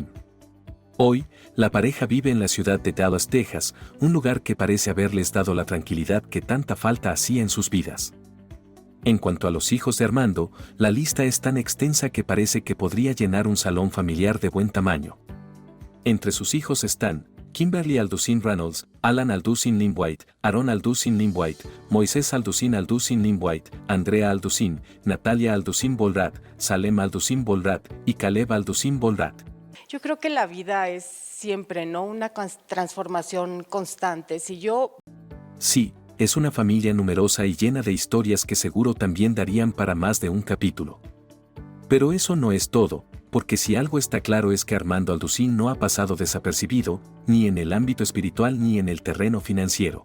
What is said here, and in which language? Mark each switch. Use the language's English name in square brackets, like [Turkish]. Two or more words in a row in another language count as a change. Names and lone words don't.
[Spanish] Hoy, la pareja vive en la ciudad de Dallas, Texas, un lugar que parece haberles dado la tranquilidad que tanta falta hacía en sus vidas. En cuanto a los hijos de Armando, la lista es tan extensa que parece que podría llenar un salón familiar de buen tamaño. Entre sus hijos están Kimberly Alducin Reynolds, Alan Alducin Limwhite, Aaron Alducin Limwhite, Moisés Alducin Limwhite, Andrea Alducin, Natalia Alducin Bolrat, Salem Alducin Bolrat y Caleb Alducin Bolrat. Yo creo que la vida es siempre, ¿no? Una transformación constante. Sí, es una familia numerosa y llena de historias que seguro también darían para más de un capítulo. Pero eso no es todo, porque si algo está claro es que Armando Alducin no ha pasado desapercibido, ni en el ámbito espiritual ni en el terreno financiero.